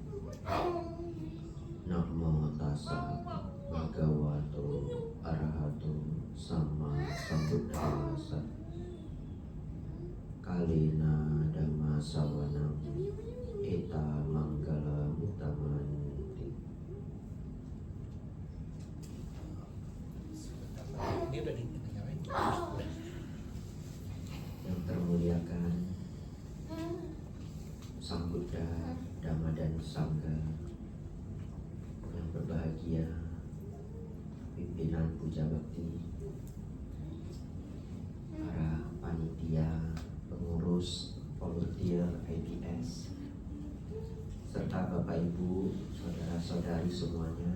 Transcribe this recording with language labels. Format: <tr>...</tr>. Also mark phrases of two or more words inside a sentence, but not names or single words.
<pi>Namo tassa bhagavato arahato sama sambuddhassa. Kalina dhamma savanam eta manggala mutamanti.</pi> <id>Ini udah dinyalain. Yang termuliakan Sang Buddha, Dhamma dan Sangha, yang berbahagia pimpinan puja bakti, para panitia, pengurus, volunteer IPS, serta Bapak Ibu, saudara-saudari semuanya.</id>